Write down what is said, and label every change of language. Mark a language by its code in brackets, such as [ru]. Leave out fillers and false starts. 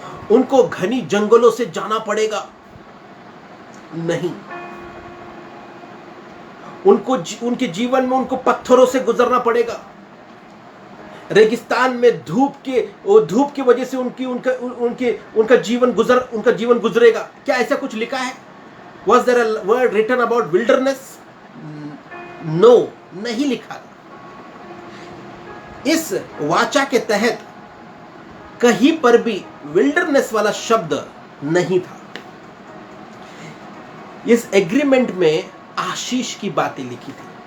[hi] उनको घनी जंगलों से जाना पड़ेगा? नहीं। उनके जीवन में उनको पत्थरों से गुजरना पड़ेगा। रेगिस्तान में धूप की वजह से उनका जीवन गुजरेगा? क्या ऐसा कुछ लिखा है? [en] Was there a word written about wilderness? [hi] No, नहीं लिखा। इस वाचा के तहत कहीं पर भी विल्डरनेस वाला शब्द नहीं था। इस एग्रीमेंट में आशीष की बातें लिखी थी।